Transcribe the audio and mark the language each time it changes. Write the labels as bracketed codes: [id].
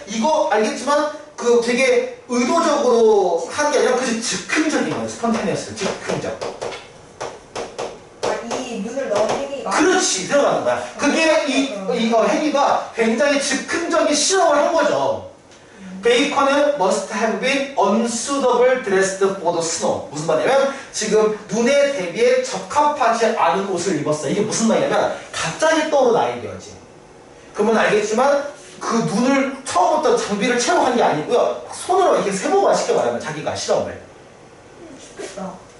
[ko] 이거 알겠지만 그 되게 의도적으로 한 게 아니라 그저 즉흥적인 거예요. 스폰테니어스, 즉흥적. 이 눈을 넣은 행위가? 그렇지, 들어가는 거야. 그게 이거 행위가 굉장히 즉흥적인 실험을 한 거죠. [en] 베이컨은 must have been unsuitable dressed for the snow. [ko] 무슨 말이냐면 지금 눈에 대비해 적합하지 않은 옷을 입었어. 이게 무슨 말이냐면 갑자기 떠오른 아이디어지. 그러면 알겠지만 그 눈을 처음부터 장비를 채워한 게 아니고요. 손으로 이렇게 세모가 쉽게 말하면 자기가 실험을. 좋겠다.